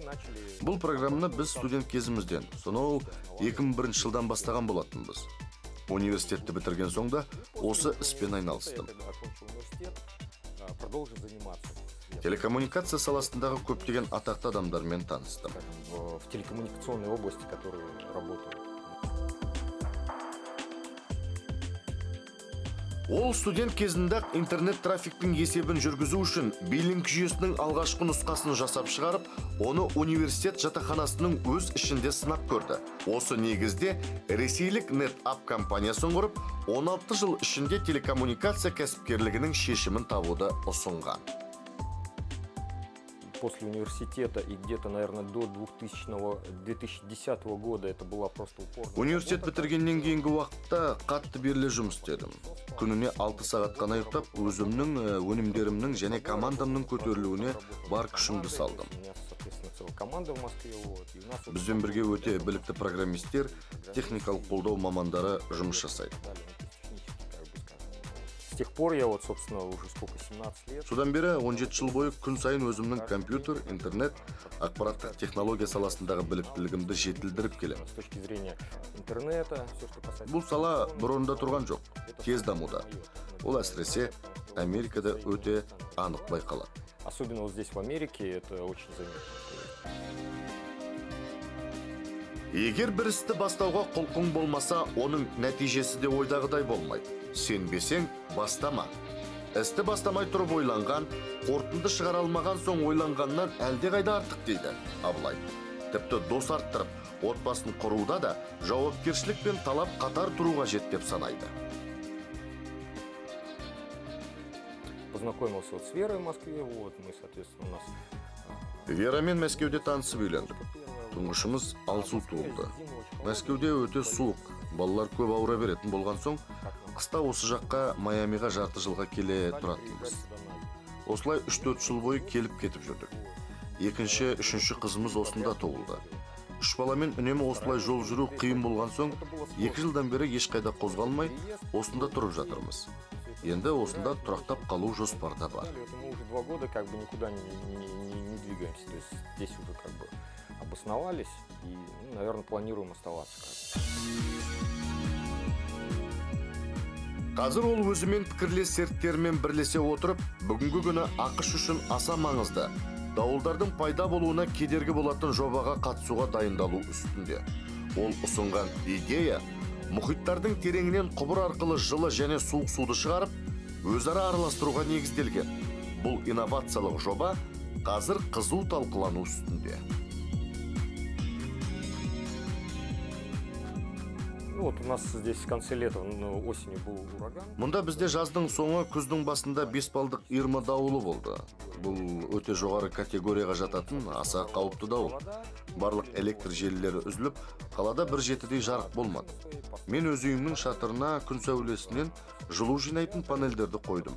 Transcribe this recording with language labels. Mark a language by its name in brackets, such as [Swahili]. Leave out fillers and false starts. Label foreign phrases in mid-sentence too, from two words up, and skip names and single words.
[Kazakh] Бұл программаны біз студент кезімізден, сонау 2001 жылдан бастаған болатынбыз. Университетті бітірген соңда осы іспен айналыстым. Телекоммуникация саласындағы көптеген атақты адамдармен таныстым. [Russian] В телекоммуникационной области, которые работают. [Kazakh] Ол студент кезінде интернет трафиктің есебін жүргізу үшін биллинг жүйесінің алғашқы нұсқасын жасап шығарып, оны университет жатақханасының өз ішінде сынап көрді. Осы негізде ресейлік NetApp компаниясын құрып, 16 жыл ішінде телекоммуникация кәсіпкерлігінің шешімін табуды ұсынған. [Russian] После университета и где-то, наверное, до 2010 года это была просто упорная. [Kazakh] Университет бітіргеннен кейінгі уақытта қатты беріле жұмыс істедім. Күніне 6 сағат қана ұйықтап, өзімнің, өнімдерімнің және командамның көтерілуіне бар күшімді салдым. Бізбен бірге өте білікті программистер, техникалық қолдау мамандары жұмыс жасайды. [Russian] С тех пор я вот, собственно, уже сколько, 17 лет. [Kazakh] Содан бері 17 жыл бойы күн сайын өзімнің компьютер, интернет, ақпараттық технология саласындағы біліктілігімді жетілдіріп келемін. [Russian] С точки зрения интернета, все, что касается... [Kazakh] Бұл сала бұрында тұрған жоқ, тез дамуда. Ол әсіресе Америкада өте анық байқалады. [Russian] Особенно вот здесь в Америке это очень заметно. [Kazakh] Егер бір істі бастауға құлқың болмаса, оның нәтижесі де ойдағыдай болмайды. Сенбесең, бастама. Істі бастамай тұрып ойланған, қорытынды шығара алмаған соң ойланғаннан әлде қайда артық дейді Абылай. Тіпті дос арттырып, отбасын құруда да жауапкершілік пен талап қатар тұруға жет деп санайды. [Russian] Познакомился вот с Верой в Москве, вот мы, соответственно, у нас... [Kazakh] Верамен Мәскеуде танысып үйлендік. Тұңғышымыз Алсу туылды. Мәскеуде өте суық, балалар көп ауыра беретін болған соң, қыста осы жаққа Майамиға жарты жылға келе тұратынбыз. Осылай 3-4 жыл бойы келіп кетіп жүрдік. Екінші, үшінші қызымыз осында туылды. 3 баламен үнемі осылай жол жүру қиын болған соң, 2 жылдан бері ешқайда қозғалмай, осында тұрып жатырмыз. Енді осында тұрақтап қалу жоспарда бар. [Russian] Мы уже 2 года как бы никуда не двигаемся. То есть здесь уже как бы обосновались и, наверное, планируем оставаться. [Kazakh] Қазір ол өзімен пікірлес серіктерімен бірлесе отырып, бүгінгі күні ақш үшін аса маңызды дауылдардың пайда болуына кедергі болатын жобаға қатысуға дайындалу үстінде. Ол ұсынған идея мұхиттардың тереңінен құбыр арқылы жылы және суық суды шығарып, өзара араластыруға негізделген. Бұл инновациялық жоба қазір қызу талқылану үстінде. [Russian] Вот у нас здесь в конце лета, осенью был ураган. [Kazakh] Мұнда бізде жаздың соңы, күздің басында 5 балдық Ирма дауылы болды. Бұл өте жоғары категорияға жататын аса қауіпті дауыл. Барлық электр желілері үзіліп, қалада бір жетідей жарық болмады. Мен өз үйімнің шатырына күн сәулесінен жылу жинайтын панельдерді қойдым.